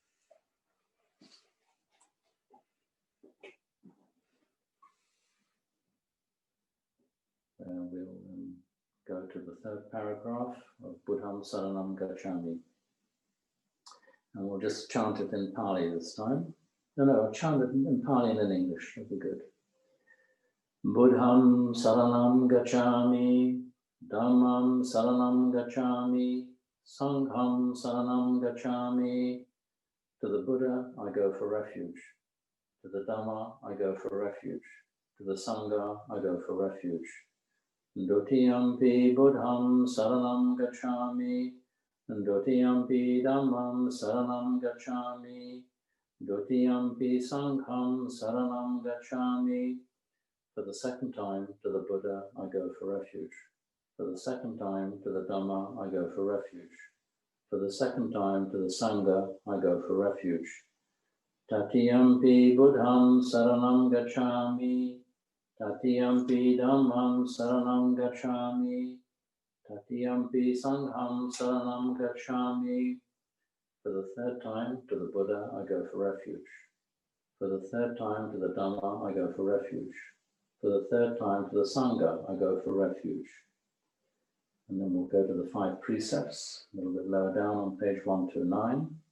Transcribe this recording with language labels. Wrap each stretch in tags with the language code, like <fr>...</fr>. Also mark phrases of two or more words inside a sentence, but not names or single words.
<en>We'll go to the third paragraph of Buddham Saranam Gacchami. And we'll just chant it in Pali this time. No, chant it in Pali and in English, that'll be good.</en> <pi>Buddham Saranam Gacchami, Dhammam Saranam Gacchami, Sangham Saranam Gacchami.</pi> <en>To the Buddha, I go for refuge. To the Dhamma, I go for refuge. To the Sangha, I go for refuge.</en> <pi>Dutiyampi Buddham Saranam Gacchami, Dutiyampi Dhammam Saranam Gacchami, Dutiyampi Sangham Saranam Gacchami.</pi> <en>For the second time to the Buddha, I go for refuge. For the second time to the Dhamma, I go for refuge. For the second time to the Sangha, I go for refuge.</en> <pi>Tatiyampi Buddham Saranam Gacchami, Tatiyampi Dhammam Saranam Gacchami, Tatiyampi Sangham Saranam Gacchami.</pi> <en>For the third time to the Buddha, I go for refuge. For the third time to the Dhamma, I go for refuge. For the third time to the Sangha, I go for refuge. And then we'll go to the 5 precepts, a little bit lower down on page 129.</en>